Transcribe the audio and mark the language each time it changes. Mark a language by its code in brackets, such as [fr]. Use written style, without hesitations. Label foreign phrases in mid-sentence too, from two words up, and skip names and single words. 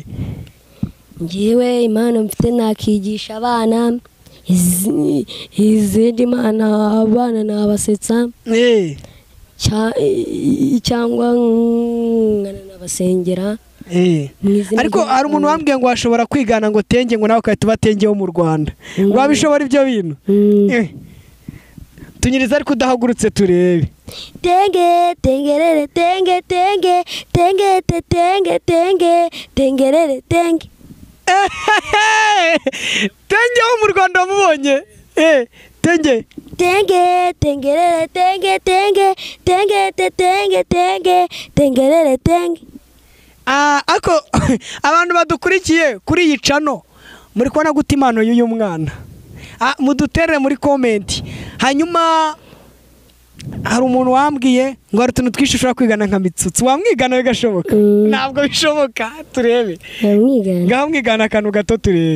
[rw] Ngiwe impano mfite nakigisha abana izindi mana abana nabasetsa cyangwa nabasengera. Ariko hari umuntu wambwiye ngo ashobora kwigana ngo Tenge ngo nawe ukahita ubatengeho mu Rwanda wabishobora ibyo bintu tunyiriza ariko udahagurutse turebe tenge tengelele tenge tenge tenge tenge tenge tengelele tenge Tenge ho mu Rwanda mubonye Tenge tenge tengelele tenge tenge tenge tenge tenge tengelele tenge. Ako abantu badukurikiye kuri iyi channel muri kubona gute impano y'uyu mwana muduterere muri comment hanyuma hari umuntu wambwiye ngo hari utuntu twinshi ushobora kwigana nka mitsutsu wamwigana bigashoboka ntabwo bishoboka turebe mwigana akantu gato turebe